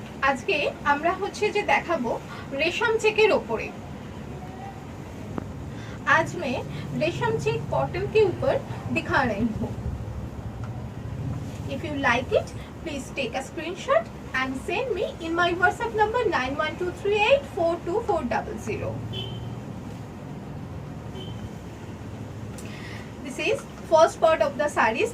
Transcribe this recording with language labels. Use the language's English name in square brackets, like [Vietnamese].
[Bangla] আজকে আমরা হচ্ছে যে দেখাবো রেশম চেকের ওপরে। [Hindi] आज मैं रेशम चेक कॉटन के ऊपर दिखा रही हूँ। [English] If you like it, please take a screenshot and send me in my WhatsApp number 9123842400. This is first part of the sarees.